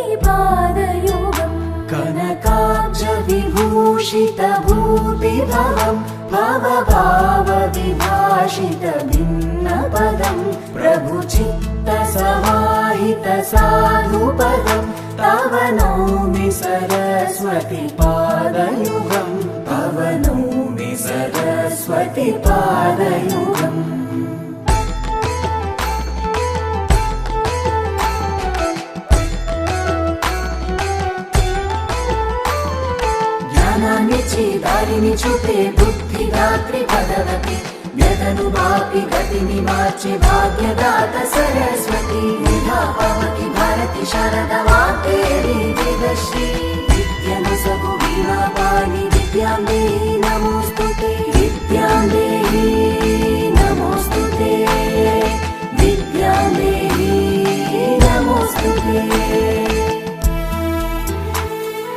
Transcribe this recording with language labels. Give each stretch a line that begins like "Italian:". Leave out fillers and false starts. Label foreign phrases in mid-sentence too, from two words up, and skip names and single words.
Sanskrit: पादयुगं कनकाब्ज विभूषित भूतिभवं भवभाव विभाषित भिन्नपदं प्रभुचित्त समाहित साधुपदं तव नौमि सरस्वती पादयुगं तव नौमि सरस्वती पादयुगम्
Telugu: ज्ञानान्निच्చి దారిని చూపే బుద్ధిదాత్రి భగవతి వ్యధను మాపి గతిని మార్చి భాగ్యదాత సరస్వతి విధాపామకి భారతి శారద వాగ్దేవి వేదశ్రీ విద్యను సగు వీణాపాణి
Sanskrit: విద్యాం దేహి నమోస్తుతే విద్యాం దేహి నమోస్తుతే విద్యాం దేహి నమోస్తుతే